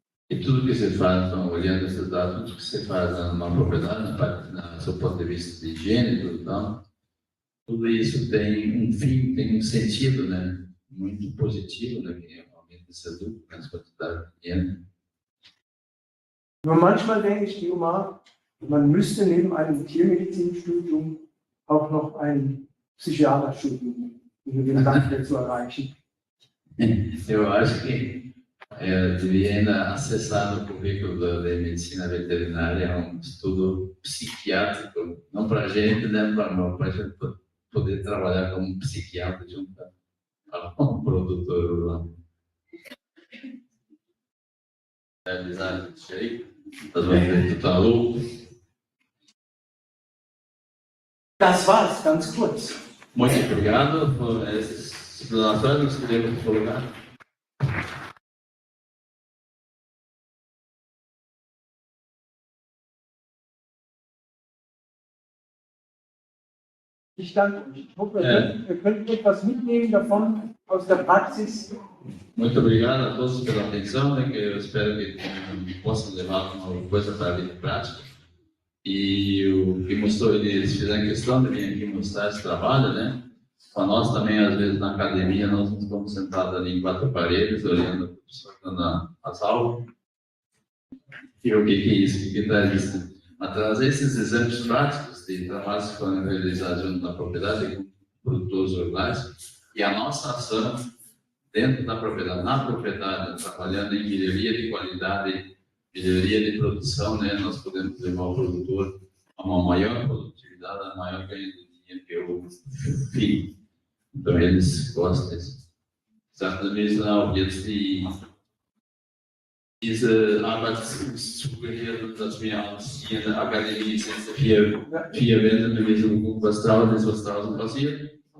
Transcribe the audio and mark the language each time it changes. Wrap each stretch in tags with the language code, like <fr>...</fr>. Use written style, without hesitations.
<pt>E tudo que você faz, então, olhando esses dados, tudo que você faz numa propriedade, do seu ponto de vista de higiene, tudo, então, tudo isso tem um fim, tem um sentido, né? Muito positivo, né? Que aumenta esse lucro, né? Essa quantidade de higiene.</pt> <de>Nur manchmal denke ich, man müsste neben einem Tiermedizinstudium auch noch ein Psychiaterstudium, um den Landwirt zu erreichen.</de> <pt>Eu acho que devia ainda acessar no currículo de medicina veterinária um estudo psiquiátrico, não para a gente, né, para a gente poder trabalhar como psiquiatra junto ao produtor rural. Realizar isso aí, das vezes tu tá louco.</pt> <de>Das war's, ganz kurz.</de> <pt>Muito obrigado por essas explanações que podemos colocar.</pt> <de>Ich danke euch. Ich hoffe, ihr könnt etwas mitnehmen davon aus der Praxis.</de> <pt>Muito obrigado a todos pela atenção, né, que eu espero que possam levar uma coisa para a vida prática. E o que mostrou, eles fizeram questão de vir aqui mostrar esse trabalho, né? Para nós também, às vezes, na academia, nós não estamos sentados ali em quatro paredes, olhando o professor dando as aulas. E o que é isso? O que traz isso? Mas trazer esses exemplos práticos de trabalhos que foram realizados junto na propriedade com produtores rurais e a nossa ação dentro da propriedade, na propriedade, trabalhando em melhoria de qualidade, melhoria de produção, né? Nós podemos levar o produtor a uma maior produtividade, a maior ganho de dinheiro que o fim. Então, eles gostam disso.</pt> <de>Exatamente, auch jetzt diese Arbeitszuge, dass wir hier in der Akademie sitzen, vier Wände gewesen, gucken, was draußen passiert.</de>